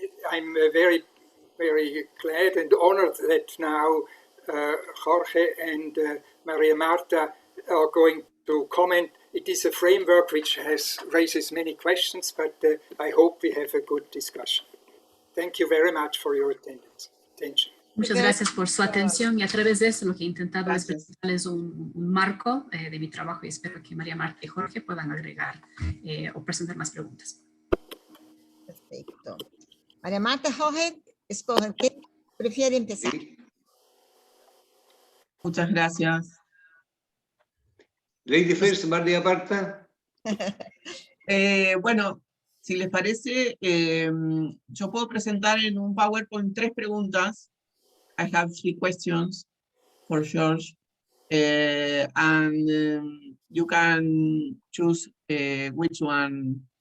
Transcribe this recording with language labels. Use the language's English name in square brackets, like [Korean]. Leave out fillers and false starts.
[English] I'm very glad and honored that now Jorge and Maria Marta are going to comment. It is a framework which raises many questions, but I hope we have a good discussion. Thank you very much for your attention. [Spanish] Muchas gracias por su atención y a través de eso lo que he intentado es Gracias. presentarles un marco de mi trabajo y espero que María Marta y Jorge puedan agregar o presentar más preguntas. Perfecto. María Marta, Jorge, escogen. ¿Qué prefiere empezar? Sí. Muchas gracias. [English] Lady first, María Marta. [Spanish] Bueno, si les parece, yo puedo presentar en un PowerPoint 3 preguntas. [English] I have 3 questions for George. And you can choose which one